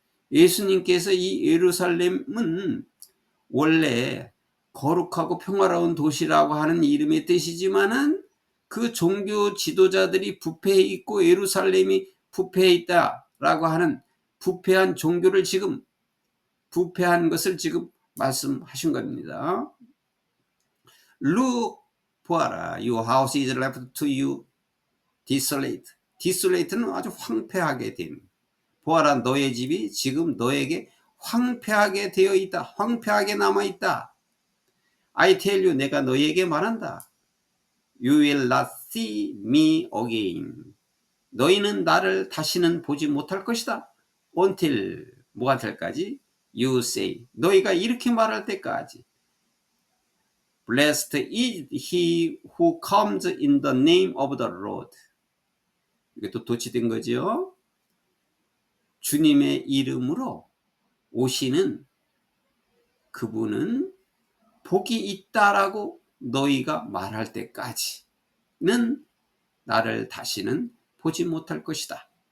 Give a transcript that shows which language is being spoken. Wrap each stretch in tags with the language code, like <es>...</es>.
<ko>예수님께서 이 예루살렘은 원래 거룩하고 평화로운 도시라고 하는 이름의 뜻이지만은 그 종교 지도자들이 부패해 있고 예루살렘이 부패해 있다라고 하는 부패한 종교를 지금, 부패한 것을 지금 말씀하신 겁니다.</ko> <en>Look,</en> <ko>보아라,</ko> <en>your house is left to you desolate.</en> <ko>desolate는 아주 황폐하게 됨. 보아라, 너의 집이 지금 너에게 황폐하게 되어 있다. 황폐하게 남아 있다.</ko> <en>I tell you,</en> <ko>내가 너에게 말한다.</ko> <en>You will not see me again.</en> <ko>너희는 나를 다시는 보지 못할 것이다. Until 뭐가 될까지?</ko> <en>You say.</en> <ko>너희가 이렇게 말할 때까지.</ko> <en>Blessed is he who comes in the name of the Lord.</en> <ko>이게 또 도치된 거지요. 주님의 이름으로 오시는 그분은 복이 있다라고 너희가 말할 때까지는 나를 다시는 보지 못할 것이다.</ko>